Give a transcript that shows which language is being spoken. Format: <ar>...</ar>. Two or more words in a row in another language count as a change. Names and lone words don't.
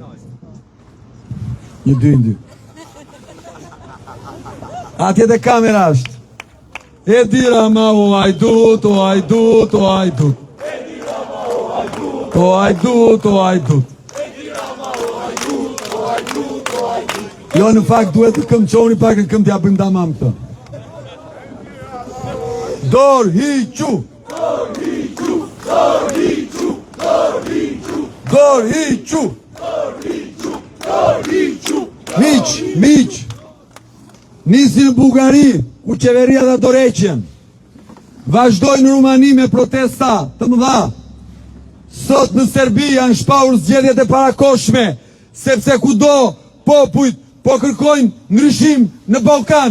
<sq>Një dy. Atje dhe kamera është. Edi Rama o hajdut, o hajdut, o hajdut. Edi Rama o hajdut, o hajdut, o hajdut. Edi Rama o hajdut, o hajdut, o hajdut. Jo, në fakt duhet të këmqoni pak në këm t'ja bëjmë damam këtë. Dor hiqu. Dor hiqu. Dor hiqu. Dor hiqu. Dor hiqu. Dor hiqu. Dor hiqu. Miq. Nisi në Bullgari, ku qeveria dhe dorëheqjen. Vazhdojnë në Rumani me protesta të mëdha. Sot në Serbi janë shpahur zgjedhjet e parakohshme, sepse kudo popujt po kërkojnë ndryshim në Ballkan.</sq>